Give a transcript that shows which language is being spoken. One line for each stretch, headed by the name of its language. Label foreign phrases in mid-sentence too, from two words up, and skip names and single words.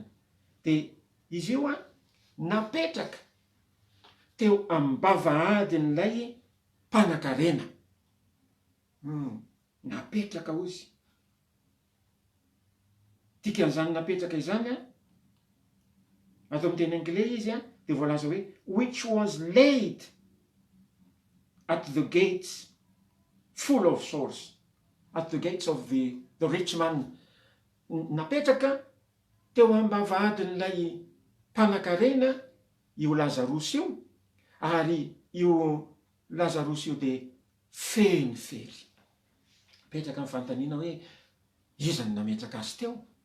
Malagasy: Dia izy io napetraka teo amin'ny bavahadin'ilay mpanan-karena. Napetraka ozy. Dikan'izany napetraka izany atao amin'ny teny anglais izy dia voalaza hoe
English: which was laid at the gates full of sores, at the gates of the rich man.
Malagasy: Napetraka teo am-bavahadin'ilay mpanan-karena io Lazarosy io, ary io Lazarosy io dia feno fery. Petraka amin'ny fanontaniana hoe iza no nametraka azy teo?